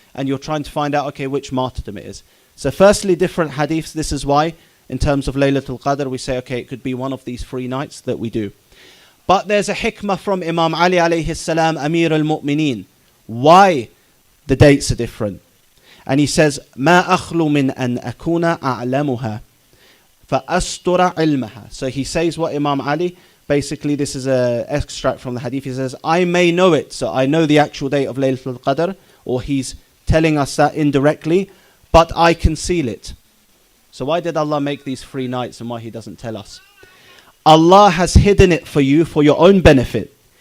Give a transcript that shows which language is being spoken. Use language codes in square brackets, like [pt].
[en] And you're trying to find out, okay, which martyrdom it is. So firstly, different hadiths. This is why, in terms of Laylatul Qadr, we say, okay, it could be one of these 3 nights that we do. But there's a hikmah from Imam Ali alayhi salam, Amir al-Mu'mineen. Why the dates are different. And he says, [ar] مَا أَخْلُ مِنْ أَنْ أَكُونَ أَعْلَمُهَا فَأَسْتُرَ عِلْمَهَا. [en] So he says what Imam Ali, basically this is an extract from the hadith. He says, I may know it, so I know the actual date of Laylatul Qadr, or he's telling us that indirectly, but I conceal it. So why did Allah make these 3 nights and why he doesn't tell us? Allah has hidden it for you for your own benefit.